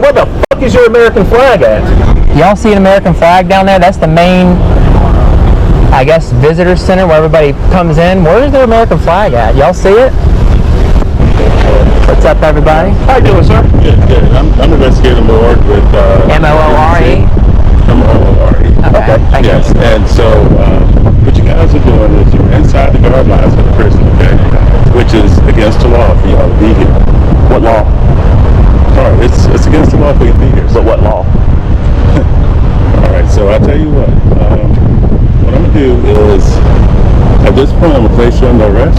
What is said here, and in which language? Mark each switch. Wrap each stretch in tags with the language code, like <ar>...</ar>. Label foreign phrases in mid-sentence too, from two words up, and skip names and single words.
<en>Where the fuck is your American flag at? y'all see an American flag down there? That's the main, I guess, visitor center where everybody comes in. Where's their American flag at? Y'all see it? What's up, everybody? How you doing, sir? Good. I'm investigating Moore with M-O-O-R-E? M-O-O-R-E. Okay. Thank you. Yes, and so what you guys are doing is you're inside the guard lines of the prison, okay? Which is against the law for y'all to be here. What law? Sorry, it's against the law for you to be here. But what law? All right, so I'll tell you what. What I'm going to do is, at this point, I'm going to place you under arrest.</en>